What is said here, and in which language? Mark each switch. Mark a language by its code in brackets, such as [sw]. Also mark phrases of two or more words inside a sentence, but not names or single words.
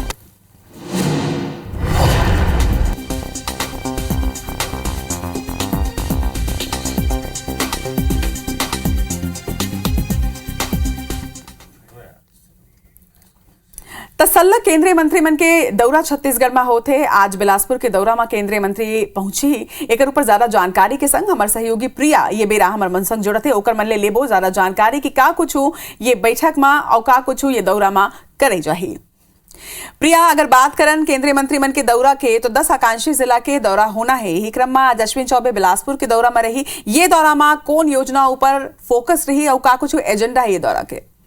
[hne] तसल्लग केंद्रीय मंत्री मन के दौरा छत्तीसगढ़ में होते। आज बिलासपुर के दौरा में केंद्रीय मंत्री पहुंची। एक ऊपर ज्यादा जानकारी के संग हमारे सहयोगी प्रिया ये बेरा हमार मन संग जुड़ते ओकर मन ले लेबो ज्यादा जानकारी कि का कुछ ये बैठक में और का कुछ ये दौरा में करे जाही। प्रिया, अगर बात करन केंद्रीय मंत्री मन के दौरा के तो 10 आकांक्षी जिला के दौरा होना है। यही क्रम में आज अश्विन चौबे बिलासपुर के दौरा में रही। ये दौरा में कौन योजना ऊपर फोकस रही और का कुछ एजेंडा है ये दौरा के?